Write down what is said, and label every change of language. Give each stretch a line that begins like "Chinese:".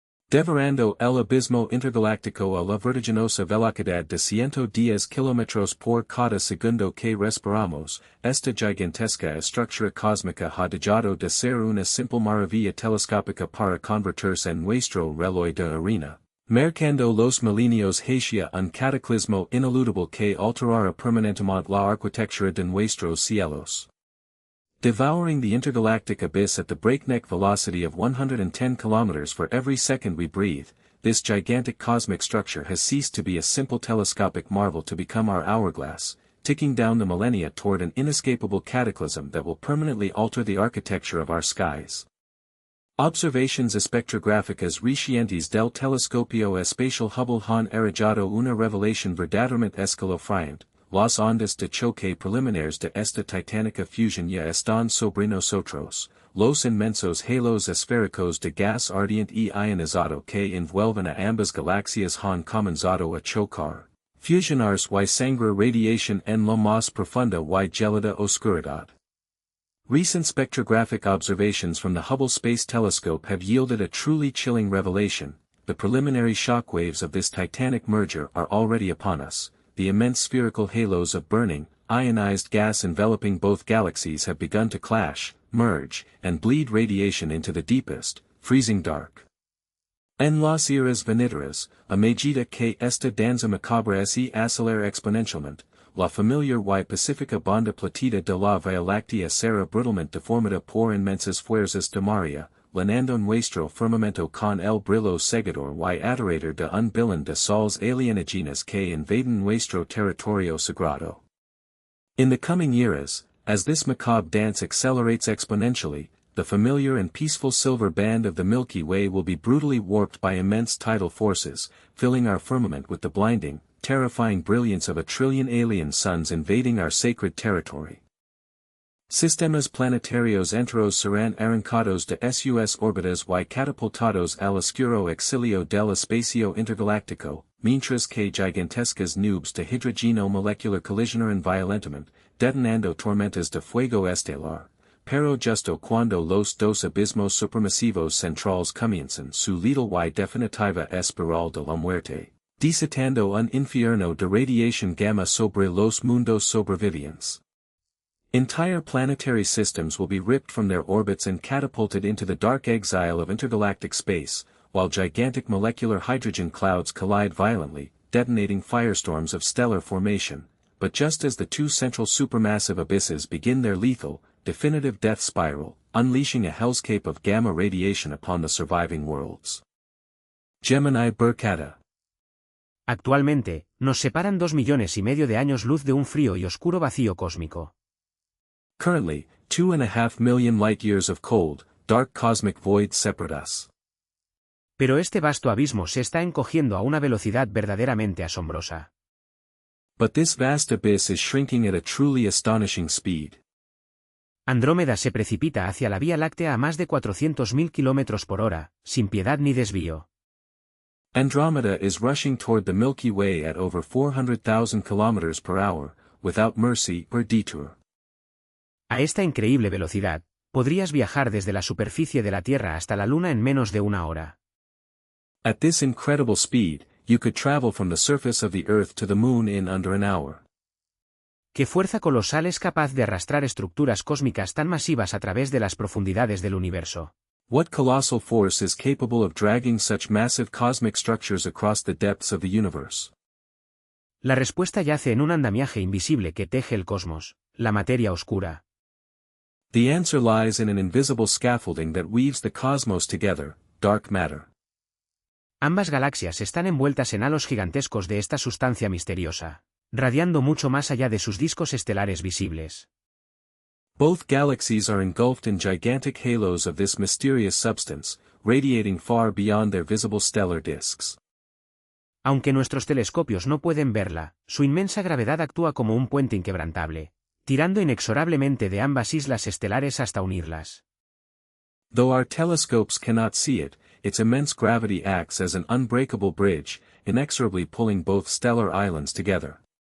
Spanish: Devorando el abismo intergaláctico a la vertiginosa velocidad de 110 kilómetros por cada segundo que respiramos, esta gigantesca estructura cósmica ha dejado de ser una simple maravilla telescópica para convertirse en nuestro reloj de arena, marcando los milenios hacia un cataclismo ineludible que alterará permanentemente la arquitectura de nuestros cielos.
English: Devouring the intergalactic abyss at the breakneck velocity of 110 kilometers for every second we breathe, this gigantic cosmic structure has ceased to be a simple telescopic marvel to become our hourglass, ticking down the millennia toward an inescapable cataclysm that will permanently alter the architecture of our skies.
Spanish: Observaciones espectrográficas recientes del telescopio espacial Hubble han arrojado una revelación verdaderamente escalofriante. Las ondas de choque preliminares de esta titánica fusión ya están sobre nosotros, los inmensos halos esféricos de gas ardiente y ionizado que envuelven a ambas galaxias han comenzado a chocar, fusionarse y sangrar radiación en lo más profunda y gelida oscuridad.
English: Recent spectrographic observations from the Hubble Space Telescope have yielded a truly chilling revelation. The preliminary shockwaves of this titanic merger are already upon us. The immense spherical halos of burning, ionized gas enveloping both galaxies have begun to clash, merge, and bleed radiation into the deepest, freezing dark.
Spanish: En las eras venideras, a medida que esta danza macabra se acelera exponencialmente, la familiar y pacífica banda platida de la Vía Láctea será brutalmente deformada por inmensas fuerzas de marea, llenando nuestro firmamento con el brillo cegador y aterrador de un billón de soles alienígenas que invaden nuestro territorio sagrado.
English: In the coming eras, as this macabre dance accelerates exponentially, the familiar and peaceful silver band of the Milky Way will be brutally warped by immense tidal forces, filling our firmament with the blinding, terrifying brilliance of a trillion alien suns invading our sacred territory.
Spanish: Sistemas planetarios enteros serán arrancados de sus órbitas y catapultados al oscuro exilio del espacio intergaláctico, mientras que gigantescas nubes de hidrógeno molecular colisionaran violentamente, detonando tormentas de fuego estelar, pero justo cuando los dos abismos supermasivos centrales comienzan su letal y definitiva espiral de la muerte, desatando un infierno de radiación gamma sobre los mundos sobrevivientes.
English: Entire planetary systems will be ripped from their orbits and catapulted into the dark exile of intergalactic space, while gigantic molecular hydrogen clouds collide violently, detonating firestorms of stellar formation. But just as the two central supermassive abysses begin their lethal, definitive death spiral, unleashing a hellscape of gamma radiation upon the surviving worlds. Gemini Berkata.
Spanish: Actualmente, nos separan 2,5 millones de años luz de un frío y oscuro vacío cósmico.
English: Currently, 2.5 million light-years of cold, dark cosmic void separate us.
Spanish: Pero este vasto abismo se está encogiendo a una velocidad verdaderamente asombrosa.
English: But this vast abyss is shrinking at a truly astonishing speed.
Spanish: Andrómeda se precipita hacia la Vía Láctea a más de 400.000 km/h, sin piedad ni desvío.
English: Andromeda is rushing toward the Milky Way at over 400,000 kilometers per hour, without mercy or detour.
Spanish: A esta increíble velocidad, podrías viajar desde la superficie de la Tierra hasta la Luna en menos de una hora.
English: At this incredible speed, you could travel from the surface of the Earth to the Moon in under an hour.
Spanish: ¿Qué fuerza colosal es capaz de arrastrar estructuras cósmicas tan masivas a través de las profundidades del universo?
English: What colossal force is capable of dragging such massive cosmic structures across the depths of the universe?
Spanish: La respuesta yace en un andamiaje invisible que teje el cosmos, la materia oscura.
English: The answer lies in an invisible scaffolding that weaves the cosmos together, dark matter.
Spanish: Ambas galaxias están envueltas en halos gigantescos de esta sustancia misteriosa, radiando mucho más allá de sus discos estelares visibles.
English: Both galaxies are engulfed in gigantic halos of this mysterious substance, radiating far beyond their visible stellar disks.
Spanish: Aunque nuestros telescopios no pueden verla, su inmensa gravedad actúa como un puente inquebrantable, tirando inexorablemente de ambas islas estelares hasta unirlas.
English: Though our telescopes cannot see it, its immense gravity acts as an unbreakable bridge, inexorably pulling both stellar islands together.